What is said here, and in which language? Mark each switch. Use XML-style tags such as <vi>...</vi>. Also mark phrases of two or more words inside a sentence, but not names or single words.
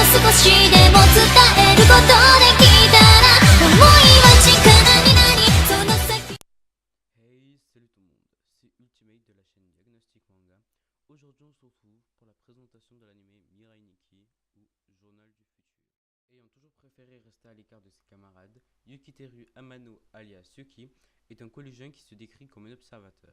<ja>しでも伝えることできたら思いは力になりその先。</ja> <fr>Hey, salut tout le monde, c'est Ultimate de la chaîne Diagnostic Manga. Aujourd'hui on se retrouve pour la présentation de l'anime Mirai Nikki ou Journal du futur. Ayant toujours préféré rester à l'écart de ses camarades, Yukiteru Amano alias Yuki est un collégien qui se décrit comme un observateur.</fr>